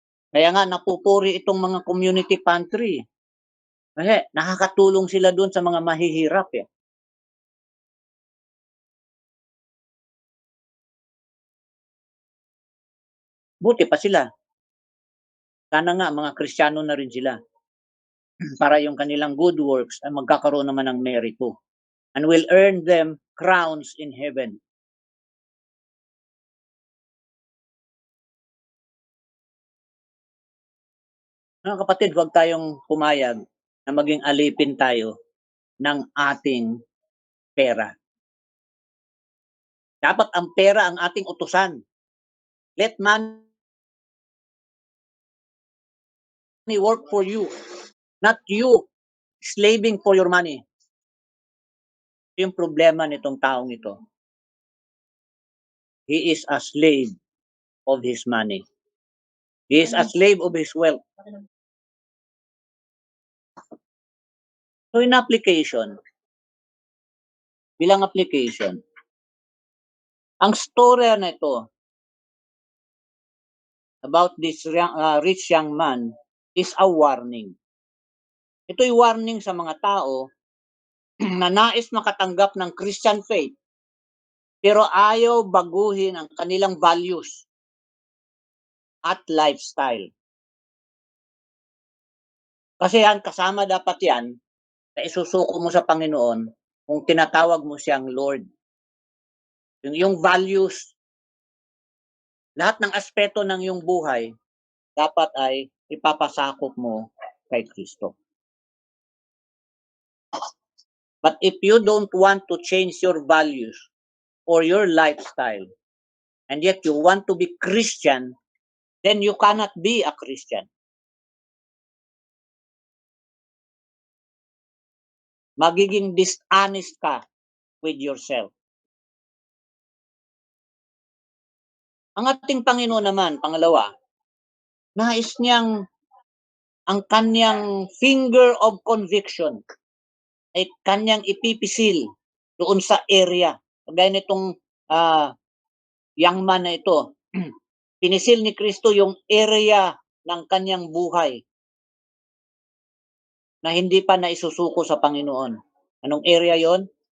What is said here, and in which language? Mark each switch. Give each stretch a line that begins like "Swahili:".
Filipino: Kaya nga napupuri itong mga community pantry. Kasi nakakatulong sila doon sa mga mahihirap eh. Buti pa sila. Sana nga mga Kristiyano na rin sila. Para yung kanilang good works ay magkakaroon naman ng merito.
English: And will earn them crowns in heaven.
Filipino: Mga kapatid, huwag tayong pumayag na maging alipin tayo ng ating pera. Dapat ang pera ang ating utusan.
English: Let money work for you, not you slaving for your money.
Filipino: Yung problema nitong taong ito.
English: He is a slave of his money. He is a slave of his wealth. So in application,
Filipino: bilang application, ang storya na ito
English: about this rich young man is a warning.
Filipino: Ito'y warning sa mga tao na nais makatanggap ng Christian faith pero ayaw baguhin ang kanilang values at lifestyle. Kasi yan, kasama dapat yan na isusuko mo sa Panginoon kung tinatawag mo siyang Lord. Yung values, lahat ng aspeto ng iyong buhay, dapat ay ipapasakop mo kay Kristo.
English: But if you don't want to change your values or your lifestyle, and yet you want to be Christian, then you cannot be a Christian.
Filipino: Magiging dishonest ka
English: with yourself.
Filipino: Ang ating Panginoon naman, pangalawa, nais niyang ang kanyang finger of conviction ay kanyang ipipisil doon sa area. Kagaya nitong young man na ito, pinisil ni Kristo yung area ng kanyang buhay na hindi pa naisusuko sa Panginoon. Anong area yon?